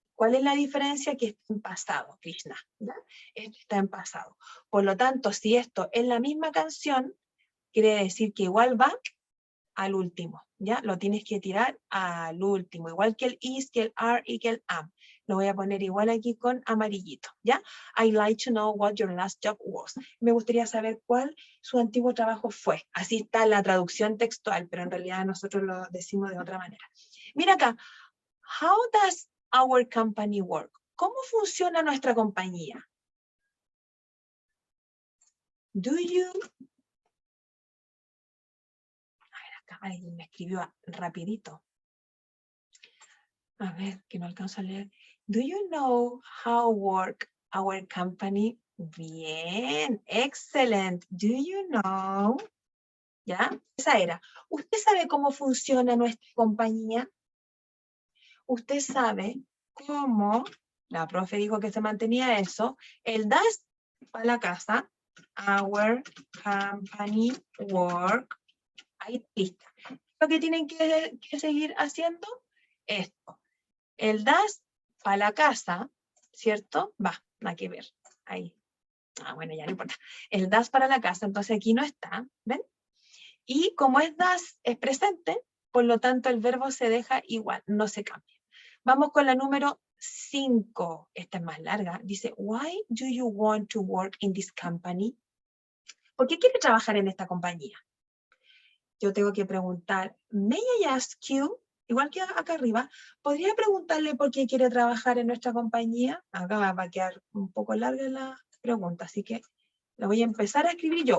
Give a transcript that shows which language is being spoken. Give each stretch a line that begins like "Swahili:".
Spanish: ¿Cuál es la diferencia? Que está en pasado, Krishna. ¿Ya? Esto está en pasado. Por lo tanto, si esto es la misma canción, quiere decir que igual va al último. ¿Ya? Lo tienes que tirar al último. Igual que el is, que el are y que el am. Lo voy a poner igual aquí con amarillito. ¿Ya?
English: I'd like to know what your last job was.
Spanish: Me gustaría saber cuál su antiguo trabajo fue. Así está la traducción textual, pero en realidad nosotros lo decimos de otra manera. Mira acá.
English: How does our company work?
Spanish: ¿Cómo funciona nuestra compañía?
English: Do you...
Spanish: A ver, acá alguien me escribió rapidito. A ver, que no alcanzo a leer.
English: Do you know how work our company?
Spanish: Bien,
English: excellent. Do you know?
Spanish: ¿Ya? Esa era. ¿Usted sabe cómo funciona nuestra compañía? ¿Usted sabe cómo? La profe dijo que se mantenía eso. El das para la casa.
English: Our company work.
Spanish: Ahí lista. Lo que tienen que seguir haciendo, esto. El das para la casa, ¿cierto? Va, nada que ver. Ahí. Ah, bueno, ya no importa. El das para la casa, entonces aquí no está, ¿ven? Y como es das, es presente, por lo tanto el verbo se deja igual, no se cambia. Vamos con la número 5. Esta es más larga. Dice,
English: why do you want to work in this company?
Spanish: ¿Por qué quiere trabajar en esta compañía? Yo tengo que preguntar,
English: may I ask you?
Spanish: Igual que acá arriba, ¿podría preguntarle por qué quiere trabajar en nuestra compañía? Acá va a quedar un poco larga la pregunta, así que la voy a empezar a escribir yo.